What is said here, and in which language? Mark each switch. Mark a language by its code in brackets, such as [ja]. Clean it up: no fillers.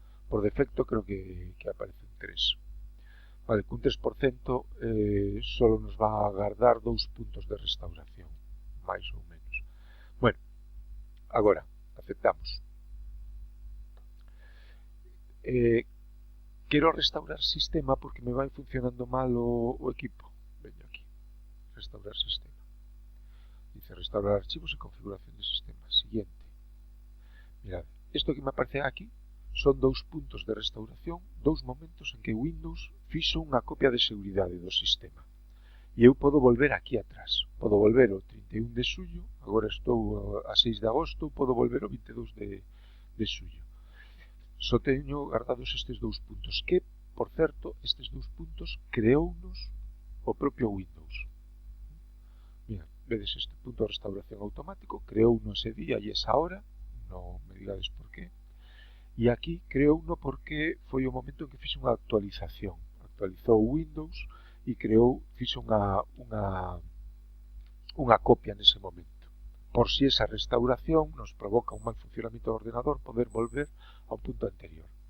[es] Por defecto creo que aparece un 3. Vale, con 3% solo nos va a guardar 2 puntos de restauración, [gl] máis ou menos. Bueno, agora, aceptamos. Quero restaurar sistema porque me vai funcionando mal o equipo. Veño aquí, restaurar sistema. Dice restaurar archivos e configuración de sistema. Siguiente. Mirad, isto que me aparece aquí son 2 puntos de restauración, 2 momentos en que Windows fixo unha copia de seguridade do sistema. E eu podo volver aquí atrás. Podo volver o 31 de xullo, agora estou a 6 de agosto, podo volver o 22 de xullo. Só teño guardados estes 2 puntos, que, por certo, estes 2 puntos creounos o propio Windows. Mira, vedes este punto de restauración automático, creouno ese día e esa hora, non me digades por qué. E aquí creouno porque foi o momento en que fixe unha actualización. Actualizou Windows e fixe unha copia nese momento. Por si esa restauración nos provoca un mal funcionamento do ordenador, poder volver ao punto anterior.